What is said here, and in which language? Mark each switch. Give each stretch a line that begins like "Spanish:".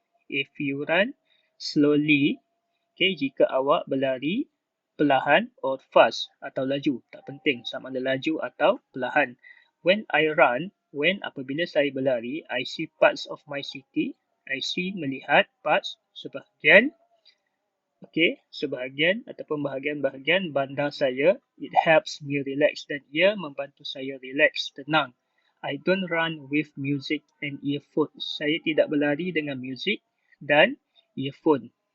English: If you run slowly,
Malay: okay, jika awak berlari perlahan or fast atau laju, tak penting sama ada laju atau perlahan.
English: When I run, when
Malay: apabila saya berlari,
English: I see parts of my city. I see, melihat, parts, sebahagian.
Malay: Okay, sebahagian ataupun bahagian-bahagian bandar saya.
English: It helps me relax
Malay: dan ia membantu saya relax, tenang.
English: I don't run with music and earphone.
Malay: Saya tidak berlari dengan music dan earphone.